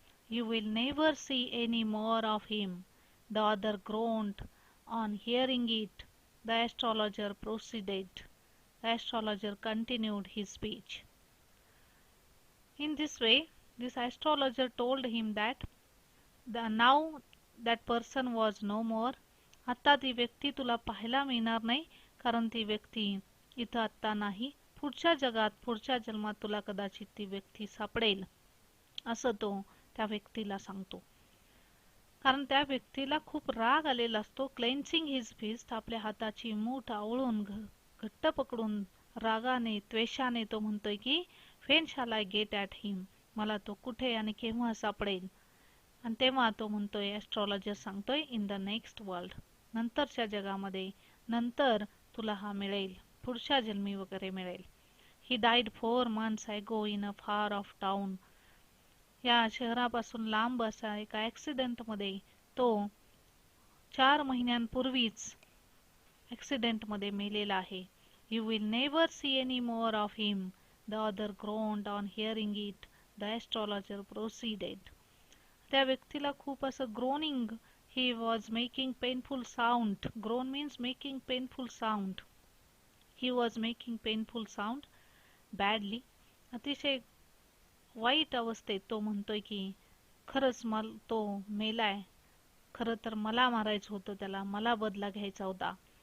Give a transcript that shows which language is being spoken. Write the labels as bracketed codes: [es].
[en] You will never see any more of him. The other groaned. On hearing it, the astrologer proceeded. The astrologer continued his speech. In this way, this astrologer told him that now that person was no more. [mr] आता ती व्यक्ती तुला पाहायला मिळणार नाही, कारण ती व्यक्ती इथं आता नाही. पुढच्या जगात, पुढच्या जन्मात तुला कदाचित ती व्यक्ती सापडेल, असं तो त्या व्यक्तीला सांगतो. कारण त्या व्यक्तीला खूप राग आलेला असतो. [en] clenching his fist, [mr] आपल्या हाताची मूठ आवळून घट्ट पकडून रागाने, त्वेषाने तो म्हणतोय की [en] when shall I get at him, [mr] मला तो कुठे आणि केव्हा सापडेल. आणि तेव्हा तो म्हणतोय, ॲस्ट्रॉलॉजर सांगतोय, [en] in the next world, [mr] नंतरच्या जगामध्ये, नंतर तुला हा मिळेल. पुढच्या जन्मी वगैरे मिळेल. [en] He died 4 months ago in a far off town. [mr] या शहरापासून लांब असा एका ॲक्सिडेंटमध्ये तो 4 महिन्यांपूर्वीच ॲक्सिडेंटमध्ये मेलेला आहे. [en] You will never see any more of him, the other groaned on hearing it. The astrologer proceeded. [mr] त्या व्यक्तीला खूप असं [en] Groaning, he was making painful sound. Groan means making painful sound. He was making painful sound badly. [mr] अतिशय वाईट अवस्थेत तो म्हणतोय की खरंच तो मेलाय, खरं तर मला मारायचं होतं त्याला, मला बदला घ्यायचा होता.